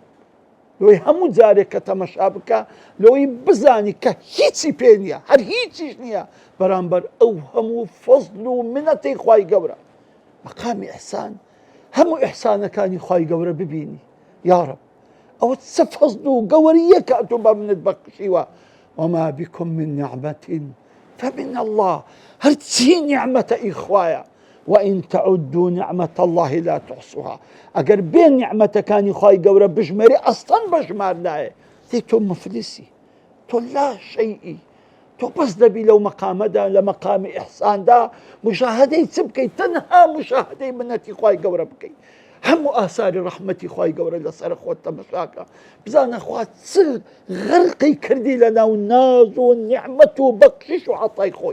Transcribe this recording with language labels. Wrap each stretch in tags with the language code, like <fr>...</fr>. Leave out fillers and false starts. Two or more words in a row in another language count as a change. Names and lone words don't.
<ckb>لۆی هەموو جارێک کە تەمەشا بکە لۆی بزانی کە هیچی پێ نییە، هەر هیچیش نییە بەرامبەر ئەو هەموو فەزل و منەتەی خوای گەورە. مەقامی ئیحسان هەموو ئیحسانەکانی خوای گەورە ببینی،</ckb> <ar>یا ڕەب</ar> <ckb>ئەوە چ فەزل و گەوەریە کە تۆ بە منت بەخشیوە.</ckb> <ar>وما بكم من نعمة فمن الله،</ar> <ckb>هەرچی نیعمەتە ئی خوایە.</ckb> <ar>وإن تعدوا نعمة الله لا تحصوها،</ar> <ckb>ئەگەر بێ نیعمەتەکانی خوای گەورە بژمێری ئەستەن بەژمار نایە، تۆ مفلیسی، تۆ</ckb> <ar>لا شەیئی.</ar> <ckb>تۆ بەس دەبی لەو مەقامەدا لە مەقامی ئیحساندا مشاهدەی چ بکەیت؟ تەنها مشاهدەی منەتی خوای گەورە بکەیت، هەموو ئاساری ڕەحمەتی خوای گەورە لەسەر خۆت تەمەشاکە، بزانە خوا چ غەرقی کردی لە ناو ناز و نیعمەت و بەخشش و عەتای خۆی.</ckb>